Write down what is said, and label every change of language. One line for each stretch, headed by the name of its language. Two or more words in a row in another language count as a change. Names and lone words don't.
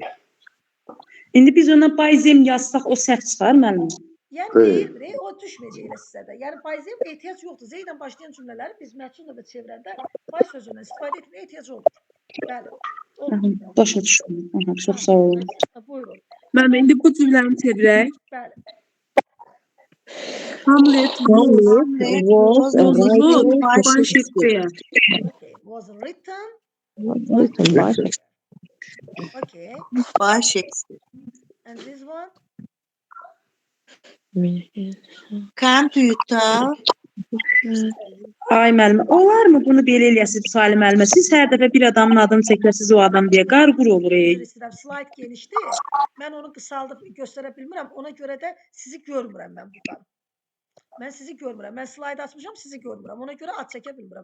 Azerbaijani: İndi biz ona
English: bay zem
Azerbaijani: yazsaq o səhv çıxar müəllim. Yəni deyir, o düşməyəcək elə sizə də. Yəni
English: bay zem
Azerbaijani: ehtiyac yoxdur. Zeydən başlayan cümlələri biz məhsul növbə çevirəndə bay sözündən istifadə etməyə ehtiyac olur. Bəli. Başa düşdüm. Çox sağ olun. Buyurun. Müəllim, indi bu cümləni çevirək. Bəli.
English: Hamlet was wrote by Shakespeare. Okay. Was written Written okay. By Shakespeare. And this one? Computer
Azerbaijani: Ay müəllimə, olarmı bunu belə eləyəsiz Salim müəllimə? Siz hər dəfə bir adamın adını çəkəsiz o adam deyə qarqur olur. Üzr istəyirəm, slayd genişdir. Mən onu qısaldıb göstərə bilmirəm. Ona görə də sizi görmürəm mən buradan. Mən sizi görmürəm. Mən slayd açmışam, sizi görmürəm. Ona görə ad çəkə bilmirəm.